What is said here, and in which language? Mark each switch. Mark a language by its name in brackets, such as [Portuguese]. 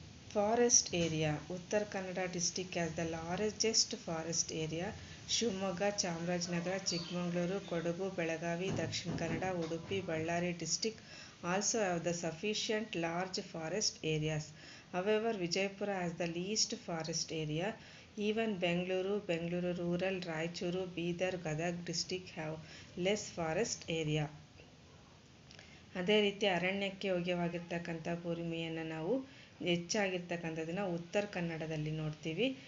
[English] Forest area, Uttara Kannada district has the largest forest area. Shivamogga, Chamarajanagar, Chikkamagaluru, Kodagu, Belagavi, Dakshina Kannada, Udupi, Ballari district also have the sufficient large forest areas. However, Vijayapura has the least forest area. Even Bengaluru rural, Raichuru, Bidar, Gadag district have less forest area. [Kannada] ಅದೇ ರೀತಿ ಅರಣ್ಯಕ್ಕೆ ಯೋಗ್ಯವಾಗಿರ್ತಕ್ಕಂಥ ಭೂಮಿಯನ್ನು ನಾವು ಹೆಚ್ಚಾಗಿರ್ತಕ್ಕಂಥದ್ದನ್ನು ಉತ್ತರ ಕನ್ನಡದಲ್ಲಿ ನೋಡ್ತೀವಿ.